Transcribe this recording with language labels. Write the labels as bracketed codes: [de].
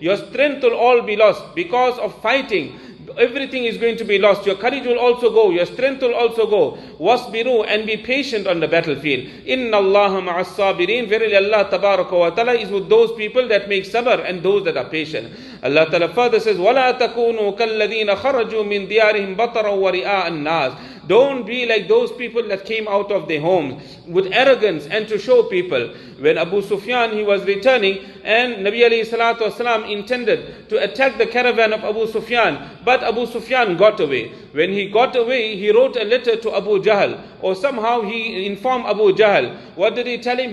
[en] Your strength will all be lost because of fighting. Everything is going to be lost. Your courage will also go. Your strength will also go. Wasbiru, and be patient on the battlefield. [ar] Inna Allaha ma'as sabirin. [en] Verily Allah Tabaraka wa Ta'ala is with those people that make sabr and those that are patient. Allah Ta'ala further says, [ar] وَلَا تَكُونُوا كَالَّذِينَ خَرَجُوا مِنْ دِيَارِهِمْ بَطَرًا وَرِئَاءَ النَّاسِ. [en] Don't be like those people that came out of their homes with arrogance and to show people. When Abu Sufyan, he was returning, and Nabi alayhi salatu wasalam intended to attack the caravan of Abu Sufyan, but Abu Sufyan got away. When he got away, he wrote a letter to Abu Jahl, or somehow he informed Abu Jahl. What did he tell him?